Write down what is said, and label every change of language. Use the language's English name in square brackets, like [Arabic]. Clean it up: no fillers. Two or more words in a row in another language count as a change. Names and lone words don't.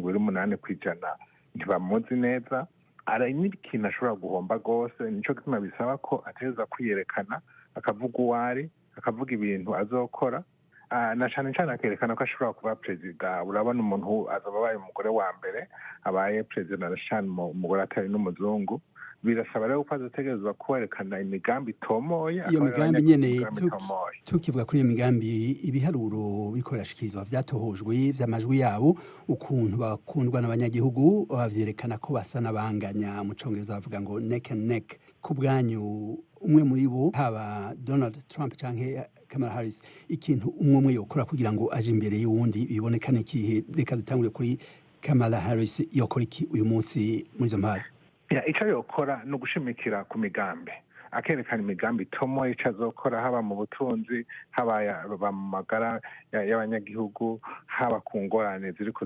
[Rundi] 28% ntibamuzi neza ari n'ikintu ashobora guhomba rwose nico gituma bisaba ko ateza kwiyerekana akavuga uwari akavuga ibintu azokora na cyane cyane akerekana ko ashobora kuba perezida urabona umuntu azaba abaye umugore wa mbere abaye perezida na cyane umugore atari n'umuzungu birasaba rero ko azategerezwa kwerekana imigambi itomoye iyo migambi nyene tukivuga kuri iyo migambi ibiharuro bikorashikirizwa vyatohojwe vy'amajwi yabo ukuntu bakundwa n'abanyagihugu bavyerekana ko basa n'abanganya mu congereza bavuga ngo [English] neck and neck [Rundi] ku bwanyu umwe muri bo haba Donald Trump canke Kamala Harris ikintu umwe yokora kugira ngo aje imbere y'uwundi bibonekane ikihe reka dutangure kuri Kamala Harris yokora iki uyu munsi muri izo mpari icyo yokora ni ugushimikira ku migambi akerekana imigambi itomo icyo azokora haba mu butunzi haba mu magara y'abanyagihugu haba ku ngorane ziriko